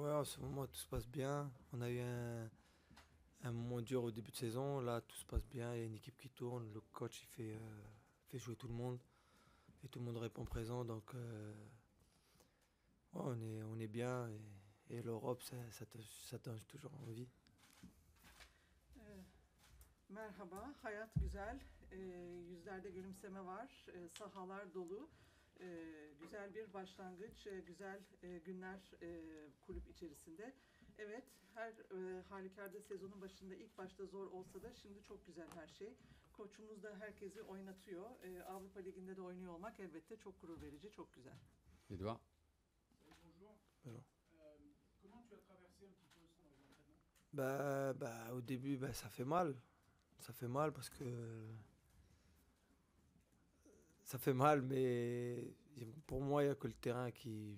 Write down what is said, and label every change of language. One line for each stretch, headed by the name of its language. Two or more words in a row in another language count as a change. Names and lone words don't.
French: Ouais, en ce moment tout se passe bien. On a eu un moment dur au début de saison. Là, tout se passe bien. Il y a une équipe qui tourne. Le coach fait jouer tout le monde. Et tout le monde répond présent. Donc, ouais, on est bien. Et l'Europe, ça donne toujours envie.
Turkish: Merhaba, hayat güzel, yüzlerde gülümseme var, sahalar dolu, güzel bir başlangıç, güzel günler kulüp içerisinde. Evet, her halükarda sezonun başında ilk başta zor olsa da şimdi çok güzel her şey. Koçumuz da herkesi oynatıyor. Avrupa Ligi'nde de oynuyor olmak elbette çok gurur verici, çok güzel.
French: Edouard. Bonjour. Bonjour. Comment tu as traversé un petit peu ça dans les entraînements? Au début, ça fait mal. Ça fait mal parce que ça fait mal, mais pour moi, il n'y a que le terrain qui.